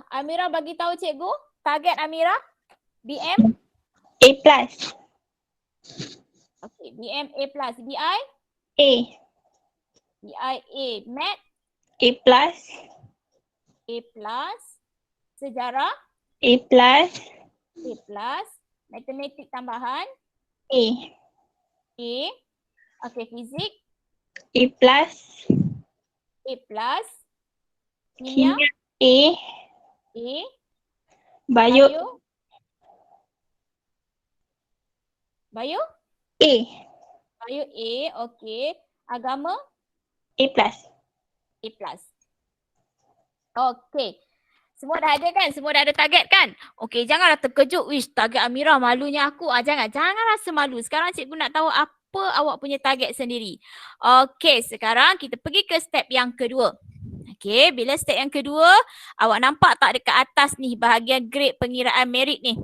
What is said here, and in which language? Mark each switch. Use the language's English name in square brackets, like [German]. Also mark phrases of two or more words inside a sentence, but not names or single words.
[Malay] Amira bagi tahu cikgu target Amira BM. [English] A plus. [Malay] Okay, BM [English] A plus. [Malay] BI? A. BI A. Math? [English] A plus. A plus. Sejarah? A plus. A plus. [Malay] Matematik tambahan? A. A. Okay, fizik? [English] A plus. A plus. Kimia? [Malay] Kimia. A. A. Bio. Bio? A. Bio A. Okay. Agama? [English] A plus. A plus. [Malay] Okay. Semua dah ada kan? Semua dah ada target kan? Okay, janganlah terkejut. Wish, target Amira malunya aku. Jangan rasa malu. Sekarang cikgu nak tahu apa awak punya target sendiri. Okay, sekarang kita pergi ke step yang kedua. Okay, bila step yang kedua, awak nampak tak dekat atas ni bahagian grade pengiraan merit ni.